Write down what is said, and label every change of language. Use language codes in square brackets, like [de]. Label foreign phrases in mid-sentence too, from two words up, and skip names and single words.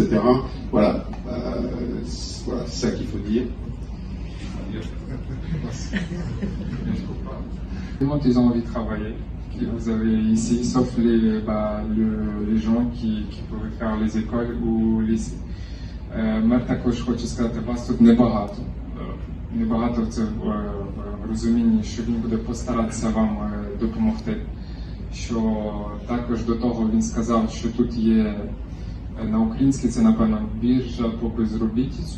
[fr] Voilà, voilà, c'est ça qu'il faut dire. Tout ils ont envie de travailler. Vous avez ici, sauf les gens qui pouvaient faire les écoles ou lycées. [uk] Мер також хоче сказати, вас тут небагато. Небагато це в розумінні, що він буде постаратися вам допомогти. Що також до того він сказав, що тут є на українській, це напевно біржа по безробітцю.